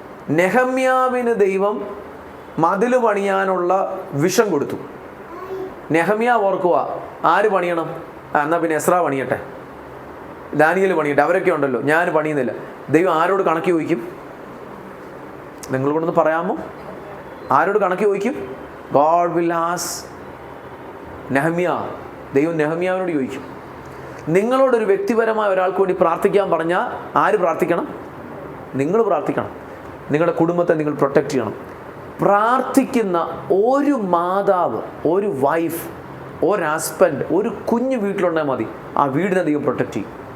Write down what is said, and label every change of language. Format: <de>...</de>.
<ml>നെഹമ്യാവിന് ദൈവം മതിൽ പണിയാനുള്ള വിഷം കൊടുത്തു. നെഹമ്യാവ് ഓർക്കുക, ആര് പണിയണം? എന്നാൽ പിന്നെ എസ്രാ പണിയട്ടെ, ദാനിയേൽ പണിയട്ടെ, അവരൊക്കെ ഉണ്ടല്ലോ, ഞാൻ പണിയുന്നില്ല. ദൈവം ആരോട് കണക്ക് ചോദിക്കും? നിങ്ങൾ കൊണ്ടൊന്ന് പറയാമോ? ആരോട് കണക്ക് ചോദിക്കും?</ml> <en>God will ask Nehemiah</en> <ml>ദൈവം നെഹമ്യാവിനോട് ചോദിക്കും, നിങ്ങളോടൊരു വ്യക്തിപരമായ ഒരാൾക്ക് വേണ്ടി പ്രാർത്ഥിക്കാൻ പറഞ്ഞാൽ ആര് പ്രാർത്ഥിക്കണം? നിങ്ങൾ പ്രാർത്ഥിക്കണം. നിങ്ങളുടെ കുടുംബത്തെ നിങ്ങൾ പ്രൊട്ടക്റ്റ് ചെയ്യണം. പ്രാർത്ഥിക്കുന്ന ഒരു മാതാവ്, ഒരു വൈഫ്, ഒരു ഹസ്ബൻഡ്, ഒരു കുഞ്ഞ് വീട്ടിലുണ്ടെങ്കിൽ മതി, ആ വീടിനെ ദൈവം പ്രൊട്ടക്റ്റ് ചെയ്യും.</ml>